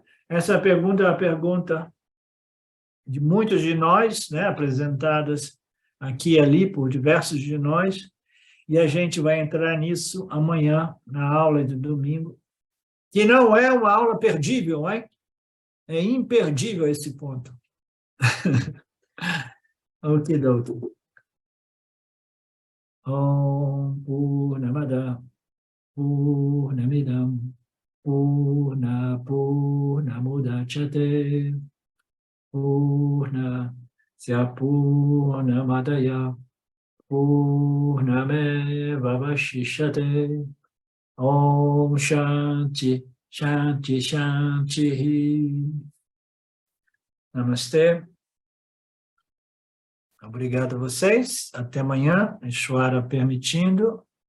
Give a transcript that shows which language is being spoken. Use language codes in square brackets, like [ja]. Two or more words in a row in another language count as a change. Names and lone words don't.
[pt] Essa pergunta é a pergunta de muitos de nós, né, apresentadas aqui e ali por diversos de nós, e a gente vai entrar nisso amanhã, na aula de domingo, que não é uma aula perdível, hein? É imperdível esse ponto. Okidoki. [sa] Om Purnamada Purnamidam Purnamudachyate Purnasya Purnamadaya Purnameva Vashishyate. Om Shanti, Shanti, Shanti. [pt] Namastê. Obrigado a vocês. Até amanhã, Ishvara permitindo.